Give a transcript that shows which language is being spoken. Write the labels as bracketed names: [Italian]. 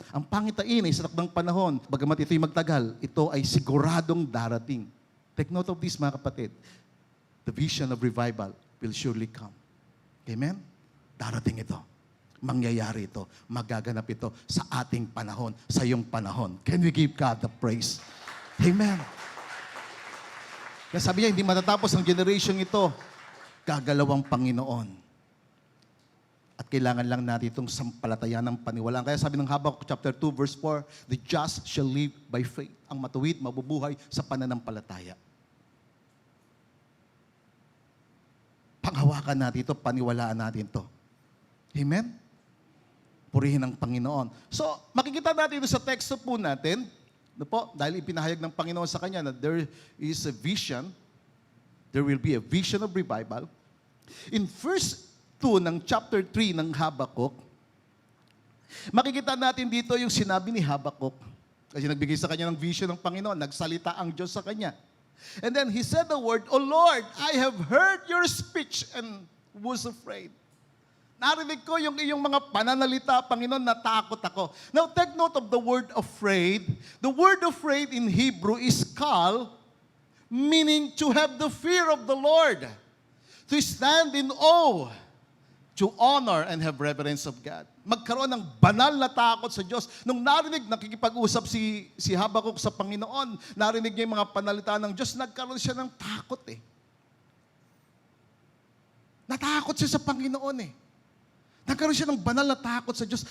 [Filipino] Ang pangitain ay sa takdang panahon. Bagamat ito'y magtagal, ito ay siguradong darating. [English] Take note of this, [Filipino] mga kapatid. [English] The vision of revival will surely come. [Filipino] Amen? Darating ito. Mangyayari ito. Magaganap ito sa ating panahon, sa iyong panahon. [English] Can we give God the praise? Amen. [Filipino] Kaya sabi niya, hindi matatapos ang generation ito. Gagalaw ang Panginoon. At kailangan lang natin itong sampalatayan ng paniwalaan. Kaya sabi ng [English] Habakkuk chapter 2 verse 4, "The just shall live by faith." [Filipino] Ang matuwid, mabubuhay sa pananampalataya. Panghawakan natin ito, paniwalaan natin ito. Amen? Purihin ang Panginoon. So, makikita natin ito sa teksto po natin, no po, dahil ipinahayag ng Panginoon sa kanya na [English] there is a vision, there will be a vision of revival. [Filipino] In verse 2 ng chapter 3 ng Habakkuk, makikita natin dito yung sinabi ni Habakkuk. Kasi nagbigay sa kanya ng vision ng Panginoon, nagsalita ang Diyos sa kanya. [English] And then he said the word, "O Lord, I have heard your speech and was afraid." [Filipino] Narinig ko yung iyong mga pananalita, Panginoon, natakot ako. [English] Now take note of the word afraid. The word afraid in Hebrew is kal, meaning to have the fear of the Lord. To stand in awe, to honor and have reverence of God. [Filipino] Magkaroon ng banal na takot sa Diyos. Nung narinig, nakikipag-usap si Habakkuk sa Panginoon, narinig niya yung mga panalita ng Diyos, nagkaroon siya ng takot eh. Natakot siya sa Panginoon eh. Nagkaroon siya ng banal na takot sa Diyos.